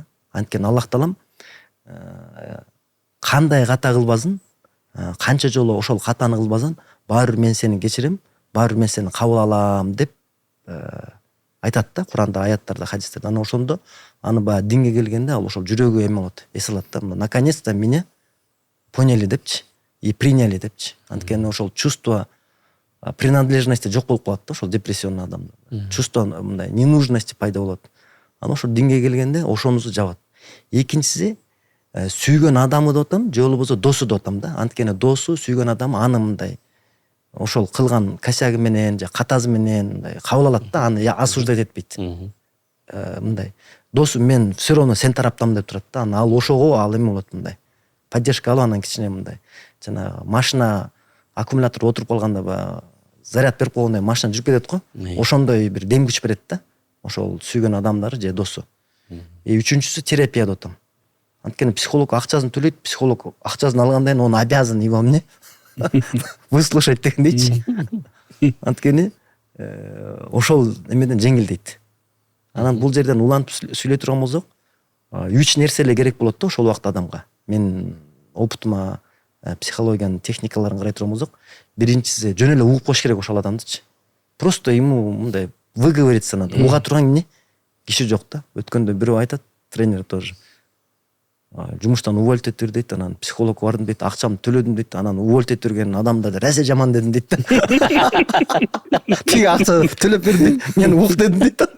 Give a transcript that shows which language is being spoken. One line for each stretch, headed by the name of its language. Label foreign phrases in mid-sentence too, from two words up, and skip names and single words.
Kyrgyz: Анткени Аллах Таалам кандай ката кылбасын, канча жолу ошол катаны кылбасын, баары бир мен сени кечирем, баары бир мен сени кабыл алам деп айтат да Куранда, аяттарда, хадистерде. Анан ошондо аны баягы динге келгенде ал ошол жүрөгү эме болот, эс алат да.
Russian: Наконец-то меня поняли депчи, и приняли депчи.
Kyrgyz: Анткени ошол
Russian: чувство принадлежности
Kyrgyz: жок болуп калат да ошол депрессионный адамда. Чувство мындай ненужности пайда болот. Анан ошол динге келгенде ошонусу жабат. Экинчиси сүйгөн адамы деп атам, же болбосо досу деп атам да. Анткени досу, сүйгөн адамы аны мындай ошол кылган косягы менен же катасы менен мындай кабыл алат да, аны осуждать этпейт. Мындай досу мен
Russian: все равно
Kyrgyz: сен тараптамын деп турат да. Анан ал ошого ал эме болот мындай. Поддержка алып анан кичине мындай. Жана машина аккумулятор отуруп калганда баягы заряд берип койгондой машина жүрүп кетет го. Ошондой бир дем күч берет да. Ошол сүйгөн адамдары же досу. Үчүнчүсү терапия деп атам. Анткени психолог акчасын төлөйт, психолог акчасын алгандан кийин
Russian: он обязан его
Kyrgyz: эмне выслушать дегендейчи. Анткени ошол эмеден жеңилдейт. Анан бул жерден улантып сүйлөй турган болсок, 3 нерсе эле керек болот да ошол убакта адамга. Мен опытыма психологиянын техникаларын карай турган болсок, биринчиси жөн эле угуп коюш керек ошол адамдычы.
Russian: Просто ему мындай выговориться надо.
Kyrgyz: Уга турган эмне киши жок да. Өткөндө бирөө айтат, тренер тоже. Жумуштан уволить этир дейт, анан психолог бардым дейт, акчамды төлөдүм дейт, анан уволить этирген адамдарды расе жаман дедим дейт. Тиги акча төлөп берди, мен ук дедим дейт.